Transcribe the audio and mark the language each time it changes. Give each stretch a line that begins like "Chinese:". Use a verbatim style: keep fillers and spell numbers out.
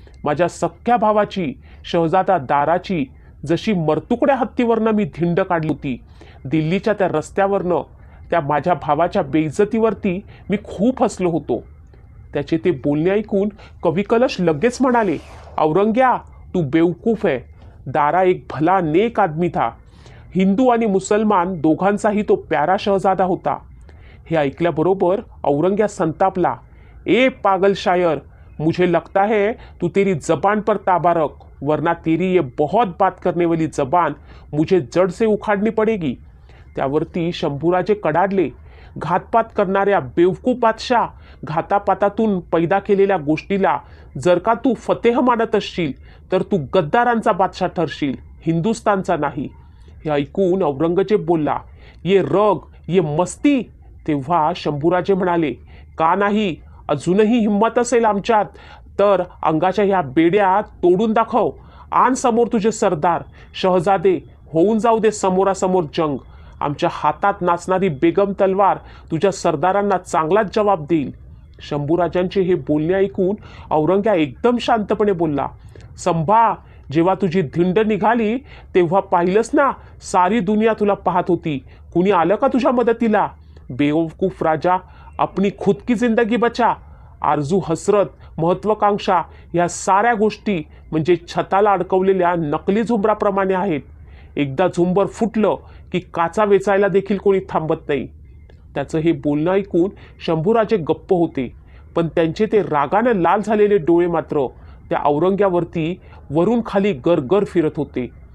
Marathi: माझ्या सख्ख्या भावाची शहजादा दाराची जशी मरतुकड्या हत्तीवरनं मी धिंड काढली होती, दिल्लीच्या त्या रस्त्यावरनं त्या माझ्या भावाच्या बेइज्जतीवरती मी खूप हसलो होतो. त्याचे ते बोलणे ऐकून कवी कलश लगेच म्हणाले, औरंग्या तू बेवकूफ आहे.
Hindi: दारा एक भला नेक आदमी था,
Marathi: हिंदू आणि मुसलमान दोघांचाही तो प्यारा शहजादा होता. हे ऐकल्याबरोबर औरंग्या संतापला.
Hindi: ए पागल शायर, मुझे लगता है तू तेरी जबान पर ताबा रख, वरना तेरी ये बहुत बात करने वाली जबान मुझे जड़ से उखाडनी पडेगी.
Marathi: त्यावरती शंभूराजे कडाडले. घातपात करणाऱ्या बेवकूफ बादशाह, घातापातातून पैदा केलेल्या गोष्टीला जर का तू फतेह मानत असशील तर तू गद्दारांचा बादशाह ठरशील, हिंदुस्तानचा नाही. हे ऐकून औरंगजेब बोलला,
Hindi: ये रग, ये मस्ती.
Marathi: तेव्हा शंभूराजे म्हणाले, का नाही, अजूनही हिंमत असेल आमच्यात तर अंगाच्या ह्या बेड्या तोडून दाखव. आण समोर तुझे सरदार शहजादे, होऊन जाऊ दे समोरासमोर जंग. आमच्या हातात नाचणारी बेगम तलवार तुझ्या सरदारांना चांगलाच जवाब देईल. शंभूराजांचे हे बोलणे ऐकून औरंग्या एकदम शांतपणे बोलला, संभा, जेव्हा तुझी धिंड निघाली तेव्हा पाहिलंस ना, सारी दुनिया तुला पाहत होती, कुणी आलं का तुझ्या मदतीला.
Hindi: बेवकूफ राजा, अपनी खुद की जिंदगी बचा.
Marathi: आरजू, हसरत, महत्वाकांक्षा ह्या साऱ्या गोष्टी म्हणजे छताला अडकवलेल्या नकली झुंबराप्रमाणे आहेत. एकदा झुंबर फुटलं की काचा वेचायला देखील कोणी थांबत नाही. त्याचं हे बोलणं ऐकून शंभूराजे गप्प होते, पण त्यांचे ते रागानं लाल झालेले डोळे मात्र त्या औरंग्यावरती वरून खाली गरगर फिरत होते.